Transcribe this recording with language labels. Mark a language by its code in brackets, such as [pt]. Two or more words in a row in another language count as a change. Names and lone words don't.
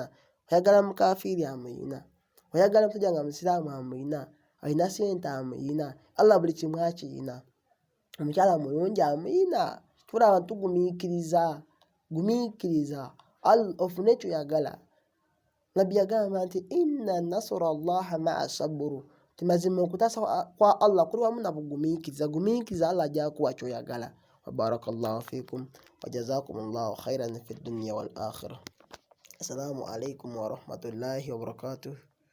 [lg] Oyagala mukafiiri amuyina, oyagala musajja nga musiraamu amuyina, alina sente amuyina. Allah buli kimu akirina. Omukyala mulungi amuyina. Tulaba tugumiikiriza, gumiikiriza ofune kyoyagala. Nabbi yagamba nti [ar] إن نصر الله مع الصبر, [lg] Timazima okutaasa kwa Allah kuli wamu na gumiikiriza Allah agy'akuwa ky'oyagala. [ar] وبارك الله فيكم وجزاكم الله خيرا في الدنيا والآخرة. السلام عليكم ورحمة الله وبركاته.